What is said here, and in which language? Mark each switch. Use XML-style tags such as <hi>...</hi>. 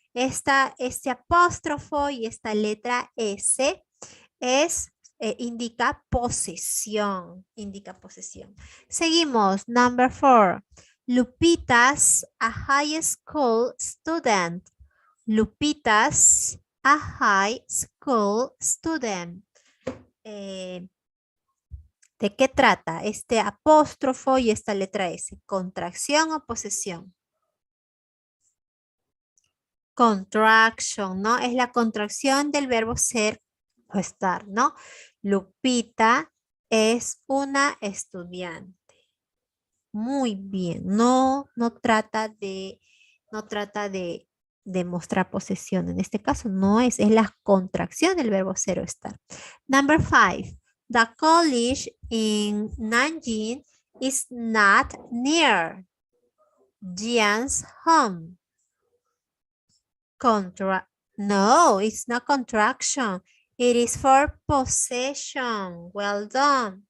<es>Este apóstrofo y esta letra S indica posesión. Indica posesión. Seguimos.</es> <en>Number 4. Lupita's a high school student. Lupita's a high school student.</en> <es>¿De qué trata este apóstrofo y esta letra S? ¿Contracción o posesión?</es> <en>Contraction,</en> <es>¿no? Es la contracción del verbo ser o estar, ¿no? Lupita es una estudiante. Muy bien. No trata de demostrar posesión. En este caso no es la contracción del verbo ser o estar.</es> <en>Number 5. The college in Nanjing is not near Jian's home. No, it's not contraction. It is for possession. Well done.</en>